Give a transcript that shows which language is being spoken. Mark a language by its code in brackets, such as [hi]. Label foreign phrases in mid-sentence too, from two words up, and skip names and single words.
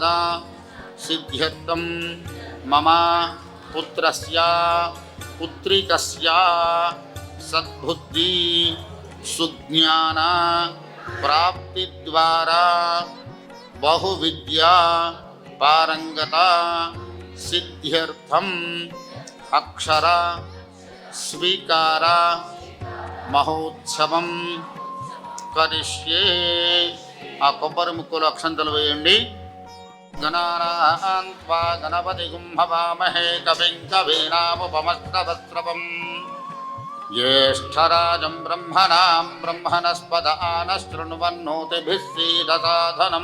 [sa] सिद्ध्यर्थं मम पुत्रस्य पुत्रिकस्य सद्बुद्धि सुज्ञान प्राप्ति द्वारा बहुविद्या पारंगता सिद्ध्यर्थं अक्षर स्वीकार महोत्सवं करिष्ये। [te] आ కొబ్బరి ముక్కలు అక్షంతలు వేయండి. [sa] गणानां त्वा गणपतिगुं हवामहे कविं कवीनामुपमस्तवस्त्रवं ज्येष्ठराजं ब्रह्मणां ब्रह्मणस्पद आनशृण्वन्नोतिभिः सीदसाधनं.